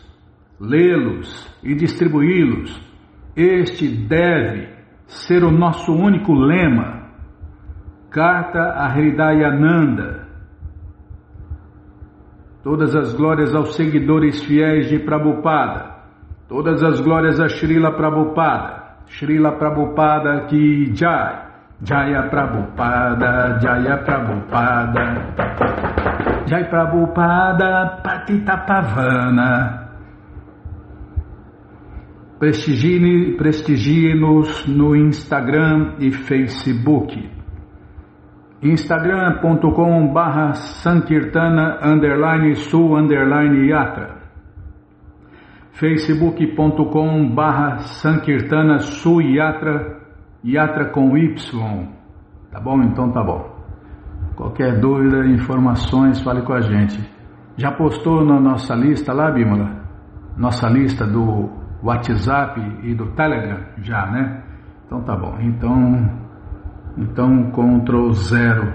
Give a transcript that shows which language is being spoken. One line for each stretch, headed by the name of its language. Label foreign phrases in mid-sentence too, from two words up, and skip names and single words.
Portuguese: Lê-los e distribuí-los. Este deve ser o nosso único lema. Carta a Hridayananda. Todas as glórias aos seguidores fiéis de Prabhupada. Todas as glórias a Srila Prabhupada.
Hindi: श्रील प्रभुपाद की जय। जय प्रभुपाद, जय प्रभुपाद.
Sanskrit: जय प्रभुपाद, पतित पावन.
Portuguese: Prestigie-nos no Instagram e Facebook. Instagram.com/Sankirtana_Su_Yatra. Facebook.com/Sankirtana-Su-Yatra, Yatra com Y. Tá bom? Então tá bom. Qualquer dúvida, informações, fale com a gente. Já postou na nossa lista lá, Bímola? Nossa lista do WhatsApp e do Telegram? Já, né? Então tá bom. Então Ctrl 0.